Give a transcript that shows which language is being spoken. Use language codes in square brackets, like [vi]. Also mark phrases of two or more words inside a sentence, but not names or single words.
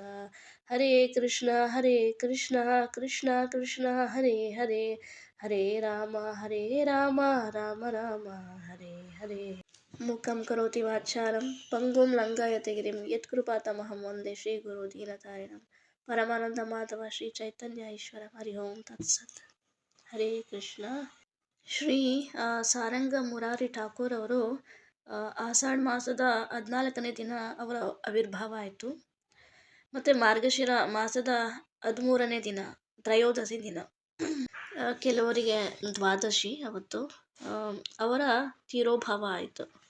[sa] ಹರೇ ಕೃಷ್ಣ ಕೃಷ್ಣ ಕೃಷ್ಣ ಹರೇ ಹರೇ, ಹರೇ ರಾಮ ರಾಮ ರಾಮ ಹರೇ ಹರೇ. ಮೂಕಂ ಕರೋತಿ ವಾಚಾಲಂ ಪಂಗುಂ ಲಂಘಯತೆ ಗಿರಿಂ ಯತ್ಕೃಪಾತಮಹಂ ವಂದೇ ಶ್ರೀ ಗುರು ದೀನತಾರಿಣಂ. ಪರಮಾನಂದ ಮಾಧವ ಶ್ರೀ ಚೈತನ್ಯ ಈಶ್ವರ. ಹರಿ ಓಂ ತತ್ಸತ್. ಹರೇ ಕೃಷ್ಣ. [kn] ಶ್ರೀ ಸಾರಂಗ ಮುರಾರಿ ಠಾಕೂರ್ ಅವರು ಆಷಾಢ ಮಾಸದ 14ನೇ ದಿನ ಅವರ ಆವಿರ್ಭಾವ ಆಯಿತು. ಮತ್ತು ಮಾರ್ಗಶಿರ ಮಾಸದ 13ನೇ ದಿನ ತ್ರಯೋದಶಿ ದಿನ, ಕೆಲವರಿಗೆ ದ್ವಾದಶಿ ಅವತ್ತು ಅವರ ತಿರೋಭಾವ ಆಯಿತು.